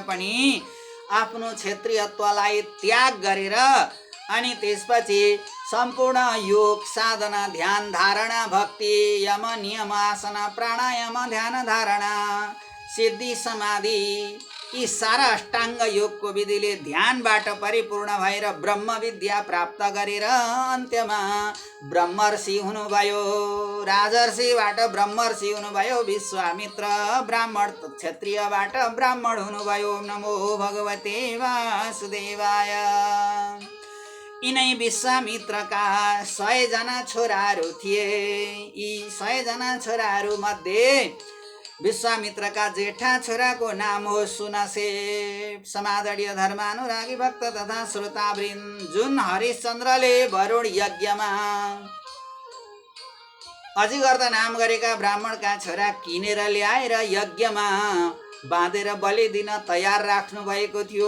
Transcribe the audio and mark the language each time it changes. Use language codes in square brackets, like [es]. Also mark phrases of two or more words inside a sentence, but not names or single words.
[ne] पनि आफ्नो क्षेत्रीयत्वलाई त्याग गरेर अनि त्यसपछि सम्पूर्ण योग साधना ध्यान धारणा भक्ति यम नियम आसन प्राणायाम ध्यान धारणा सिद्धि समाधि यी सारा अष्टाङ्ग योगको विधिले ध्यानबाट परिपूर्ण भएर ब्रह्म विद्या प्राप्त गरेर अन्त्यमा ब्रह्मर्षि हुनुभयो। राजर्षिबाट ब्रह्मर्षि हुनुभयो विश्वामित्र, ब्राह्मण क्षत्रियबाट ब्राह्मण हुनुभयो। [sa] नमो भगवते वासुदेवाय। [ne] यिनै विश्वामित्रका 100 जना छोराहरू थिए। यी 100 जना छोराहरू मध्ये विश्वामित्रका जेठा छोराको नाम हो सुनसेप। समादरणीय धर्मानुरागी भक्त तथा श्रोतावृन्द, जुन हरिश्चन्द्रले वरुण यज्ञमा अजिगर्द नाम गरेका ब्राह्मणका छोरा किनेर ल्याएर यज्ञमा बाँधेर बलि दिन तयार राख्नु भएको थियो।